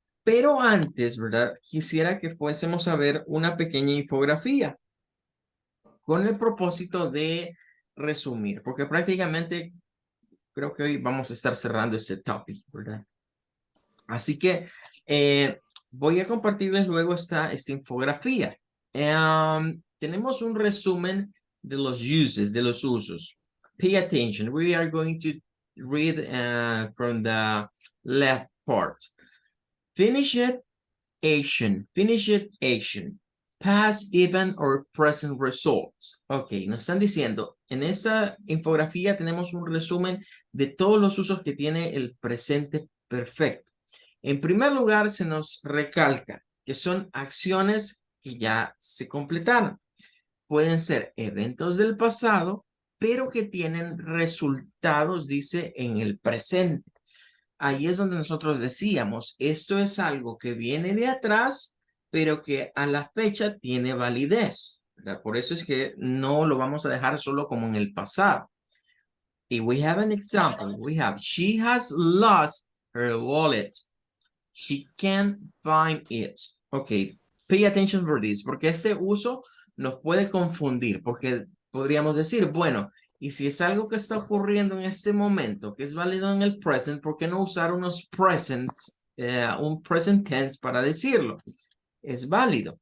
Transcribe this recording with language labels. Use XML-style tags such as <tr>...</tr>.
<es>Pero antes, ¿verdad? Quisiera que fuésemos a ver una pequeña infografía con el propósito de resumir, porque prácticamente creo que hoy vamos a estar cerrando este topic, ¿verdad? Así que voy a compartirles luego esta infografía. Tenemos un resumen de los uses, de los usos.</es> <en>Pay attention. We are going to read from the left part. Finish it, action. Finish it, action. Past, even, or present results.</en> <es>Ok, nos están diciendo, en esta infografía tenemos un resumen de todos los usos que tiene el presente perfecto. En primer lugar, se nos recalca que son acciones que ya se completaron. Pueden ser eventos del pasado, pero que tienen resultados, dice, en el presente. Ahí es donde nosotros decíamos, esto es algo que viene de atrás, pero que a la fecha tiene validez, ¿verdad? Por eso es que no lo vamos a dejar solo como en el pasado.</es> <en>Y we have an example. We have, she has lost her wallet. She can't find it.</en> <es>Ok,</es> <en>pay attention for this,</en> <es>porque este uso nos puede confundir, porque podríamos decir, bueno, y si es algo que está ocurriendo en este momento, que es válido en el present, ¿por qué no usar unos presents, un present tense para decirlo? Es válido.</es>